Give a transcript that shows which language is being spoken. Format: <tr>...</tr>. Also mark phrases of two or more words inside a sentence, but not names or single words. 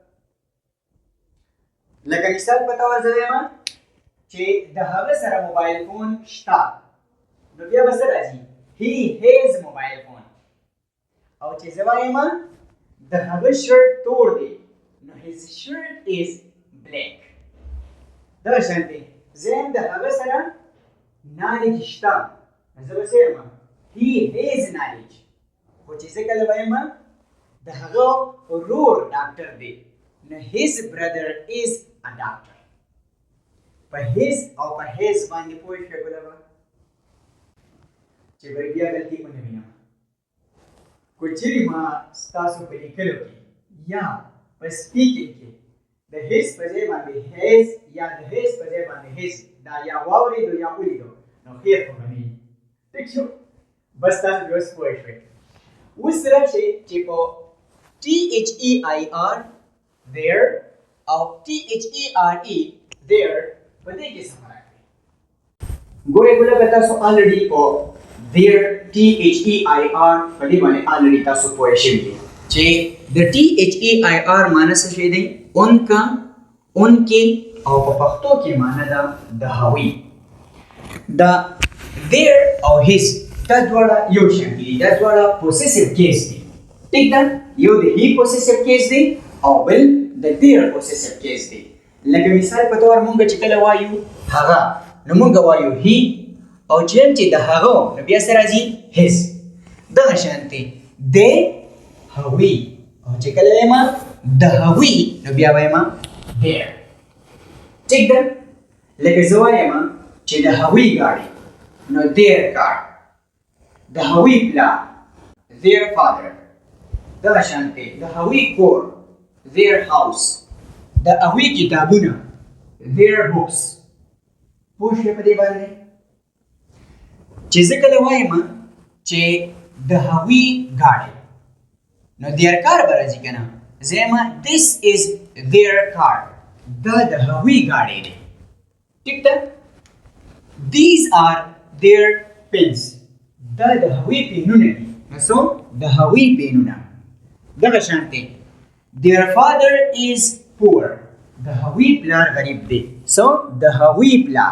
<ps>لکه مثال په توګه زه وایم چې د هغه سره</ps> <en>mobile phone</en> <ps>شته نو بیا به څه راځي</ps> <en>he has mobile phone</en> <ps>او چې زه وایم د هغه شرټ تور دی نو</ps> <en>his shirt is black.</en> <ps>دا شانتي زم د هغه سره knowledge شته زه به څه یم</ps> <en>he has knowledge</en> <ps>خو چې زه کله وایم د هغه ورور ډاکټر دی نو</ps> <en>his brother is a doctor.</en> <ps>په his او په his باندې پوه شئ ګلابه چې بیا غلطي ونه وینم کو چیرې ما ستاسو په لیکلو کې یا په سپیکینګ کې د his په ځای باندې his یا د his په ځای باندې his دا یا واورېدو یا ولیدو نو خیر خو به نه وي ټیک شو بس تاسو بیا اوس پوه شوئ. اوس راشئ چې په</ps> <en>THEIR there</en> <ps>او</ps> <en>THERE there</en> <ps>په دې کې څه فرق دی. ګورئ ګلابه تاسو already په</ps> <en>there THEIR</en> <ps>په دې باندې already تاسو پوه شوي دي چې د THEIR معنی څه شی دی</ps> <ur>اونکا اونکې</ur> <ps>او په پښتو کې معنی ده د هغوی. دا there او his دا دواړه یو شان دي دا دواړه</ps> <en>possessive case</en> <ps>دي ټیک ده یو د</ps> <en>he possessive case</en> <ps>دی او بل د</ps> <en>their possessive case</en> <ps>دی. لکه مثال په تور مونږ چې کله وایو هغه نو مونږ وایو he او چې د هغه نو بیا سره راځي his. دغه شانتي they هغوی او چې کله وایم د هغوی نو بیا وایم their ټیک ده. لکه زه وایم چې د هغوی ګاډي نو</ps> <en>their car</en> <ps>د هغوی پلار</ps> <en>their father.</en> <ps>دغه شانتي د هغوی کور</ps> <en>their house</en> <ps>د هغوی کتابونه</ps> <en>their books.</en> <ps>پوه شئ په دې باندې چې زه کله وایم چې د هغوی ګاډي نو</ps> <en>their car</en> <ps>به راځي که نه زه یم</ps> <en>this is their car</en> <ps>دا د هغوی ګاډی دی ټیک ده.</ps> <en>these are their pens</en> <ps>دا د هغوی پینونه دي نو څو د هغوی پینونه. دغه شانتي</ps> <en>their father is poor</en> <ps>د هغوی پلار غریب دی څو د هغوی پلار.</ps>